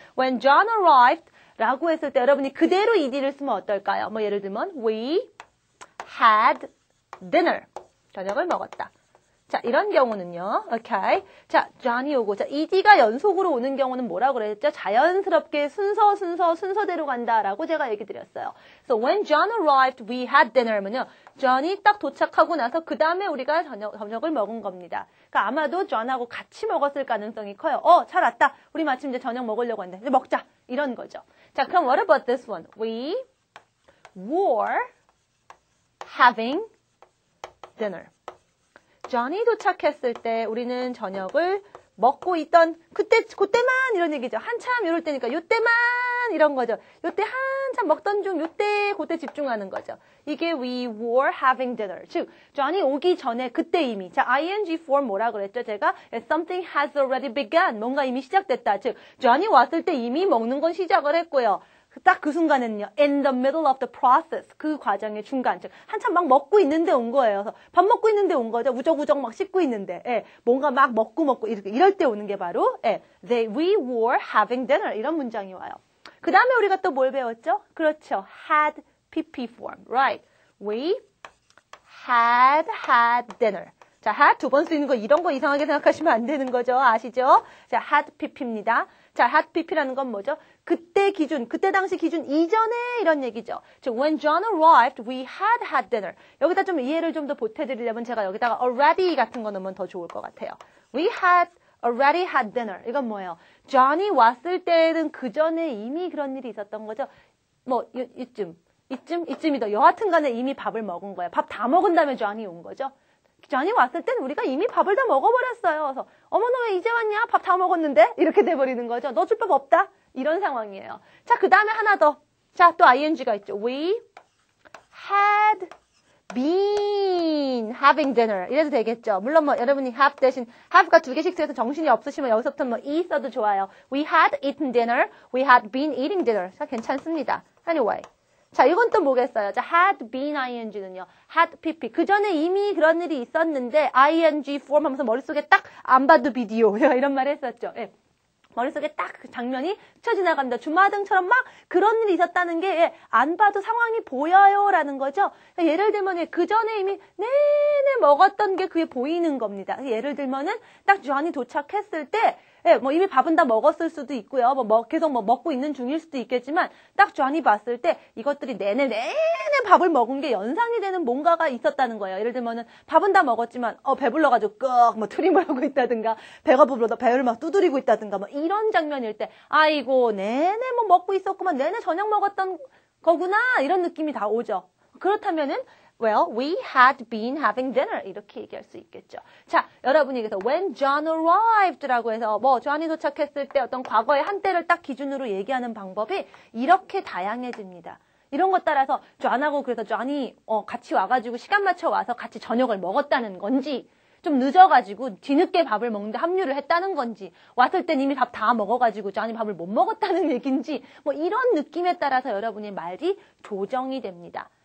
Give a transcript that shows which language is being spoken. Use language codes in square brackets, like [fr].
[en] When John arrived [ko] 라고 했을 때 여러분이 그대로 ed를 쓰면 어떨까요? 뭐 예를 들면 [en] we had dinner. [ko] 저녁을 먹었다. 자, 이런 경우는요. 오케이. 자, John이 오고. 자, ed가 연속으로 오는 경우는 뭐라고 그랬죠? 자연스럽게 순서대로 간다라고 제가 얘기 드렸어요. [en] So when John arrived, we had dinner면요. [ko] John이 딱 도착하고 나서 그 다음에 우리가 저녁을 먹은 겁니다. 그러니까 아마도 John하고 같이 먹었을 가능성이 커요. 잘 왔다. 우리 마침 이제 저녁 먹으려고 했는데 이제 먹자. 이런 거죠. 자, 그럼 [en] what about this one? We were having dinner. [ko] John이 도착했을 때 우리는 저녁을 먹고 있던 그때만 이런 얘기죠. 한참 이럴 때니까 요때만 이런 거죠. 요때 한참 먹던 중 그때 집중하는 거죠. [en] 이게 we were having dinner. [ko] 즉, John이 오기 전에 그때 이미. 자, ing form 뭐라 그랬죠? [en] 제가 something has already begun. [ko] 뭔가 이미 시작됐다. 즉, John이 왔을 때 이미 먹는 건 시작을 했고요. 딱 그 순간에는요, [en] in the middle of the process, [ko] 그 과정의 중간, 즉 한참 막 먹고 있는데 온 거예요. 그래서 밥 먹고 있는데 온 거죠. 우적우적 막 씻고 있는데, 뭔가 막 먹고 이럴 때 오는 게 바로, [en] we were having dinner [ko] 이런 문장이 와요. 그 다음에 우리가 또 뭘 배웠죠? [en] 그렇죠, had pp form, right? We had dinner. [ko] 자, had 두 번 쓰이는 거 이런 거 이상하게 생각하시면 안 되는 거죠. 아시죠? 자, had pp입니다. 자, had pp라는 건 뭐죠? 그때 당시 기준 이전에 이런 얘기죠. [en] 즉, when John arrived, we had dinner. [ko] 여기다 좀 이해를 좀 더 보태드리려면 제가 여기다가 already 같은 거 넣으면 더 좋을 것 같아요. [en] We had already had dinner. [ko] 이건 뭐예요? John이 왔을 때는 그 전에 이미 그런 일이 있었던 거죠. 뭐, 이쯤이다. 여하튼 간에 이미 밥을 먹은 거예요. 밥 다 먹은 다음에 John이 온 거죠. John이 왔을 때는 우리가 이미 밥을 다 먹어버렸어요. 그래서 어머 너 왜 이제 왔냐? 밥 다 먹었는데? 이렇게 돼버리는 거죠. 너 줄 밥 없다? 이런 상황이에요. 자, 그 다음에 하나 더. 자, 또 ing가 있죠. [en] We had been having dinner. [ko] 이래도 되겠죠. 물론 뭐 여러분이 have 대신 have가 두 개씩 써서 정신이 없으시면 여기서부터 뭐 e 써도 좋아요. [en] We had eaten dinner. We had been eating dinner. [ko] 자, 괜찮습니다. Anyway. 자, 이건 또 뭐겠어요? 자, had been ing는요. [en] had pp. [ko] 그 전에 이미 그런 일이 있었는데 ing form 하면서 머릿속에 딱 안 봐도 비디오. 제가 이런 말 했었죠. 예. 머릿속에 딱 그 장면이 스쳐 지나갑니다. 주마등처럼 막 그런 일이 있었다는 게 안 봐도 상황이 보여요라는 거죠. 예를 들면 그 전에 이미 내내 먹었던 게 그게 보이는 겁니다. 예를 들면은 딱 John이 도착했을 때 뭐 이미 밥은 다 먹었을 수도 있고요. 계속 먹고 있는 중일 수도 있겠지만 딱 John이 봤을 때 이것들이 내내 밥을 먹은 게 연상이 되는 뭔가가 있었다는 거예요. 예를 들면은 밥은 다 먹었지만 배불러가지고 트림을 하고 있다든가 배가 부르다 배를 막 두드리고 있다든가 뭐 이런 장면일 때 아이고 내내 뭐 먹고 있었구만 내내 저녁 먹었던 거구나 이런 느낌이 다 오죠. [en] 그렇다면은 Well, we had been having dinner. [ko] 이렇게 얘기할 수 있겠죠. 자, 여러분이 그래서 [en] when John arrived [ko] 라고 해서 John이 도착했을 때 어떤 과거의 한때를 딱 기준으로 얘기하는 방법이 이렇게 다양해집니다. 이런 것 따라서 John하고 그래서 John이 같이 와가지고 시간 맞춰 와서 같이 저녁을 먹었다는 건지 좀 늦어가지고 뒤늦게 밥을 먹는데 합류를 했다는 건지 왔을 땐 이미 밥 다 먹어가지고 John이 밥을 못 먹었다는 얘기인지 뭐 이런 느낌에 따라서 여러분의 말이 조정이 됩니다.